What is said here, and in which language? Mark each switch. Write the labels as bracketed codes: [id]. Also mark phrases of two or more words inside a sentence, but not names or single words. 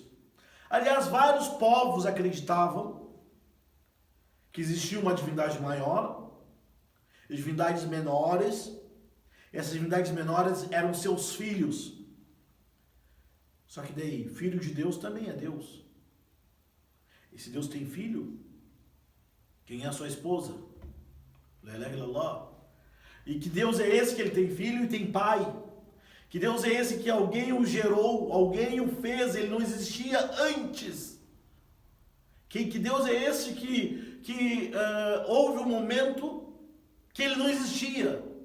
[pt] Aliás, vários povos acreditavam que existia uma divindade maior, e divindades menores. Essas divindades menores eram seus filhos. Só que daí, filho de Deus também é Deus. E se Deus tem filho, quem é a sua esposa? [ar] لا إله إلا الله. [pt] E que Deus é esse que ele tem filho e tem pai? Que Deus é esse que alguém o gerou, alguém o fez, ele não existia antes? Que Deus é esse que houve um momento que ele não existia?